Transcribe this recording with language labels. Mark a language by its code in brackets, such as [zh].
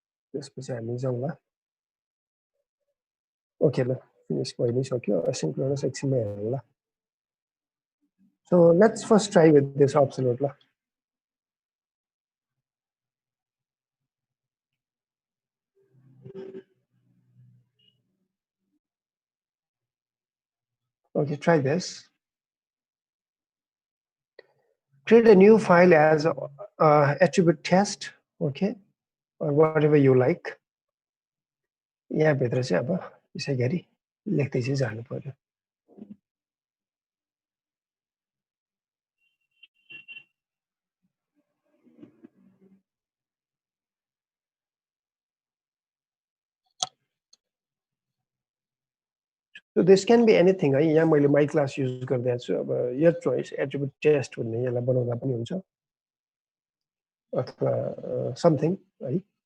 [ne] त्यसपछि हामी जाउँला ओके ल फिनिश भइ नै सक्यो एसिन्क्रोनस एकछिनमै हेरौँला [en] so let's first try with this absolute [ne] ल [en] Okay, try this. Create a new file as attribute test, okay, or whatever you like. [ne] यहाँ भित्र चाहिँ अब यसै गरी लेख्दै चाहिँ जानु पर्यो [en] So this can be anything [ne] है यहाँ मैले my class युज गर्दै छु अब your choice attribute test भन्ने यसलाई बनाउँदा पनि हुन्छ अथवा something है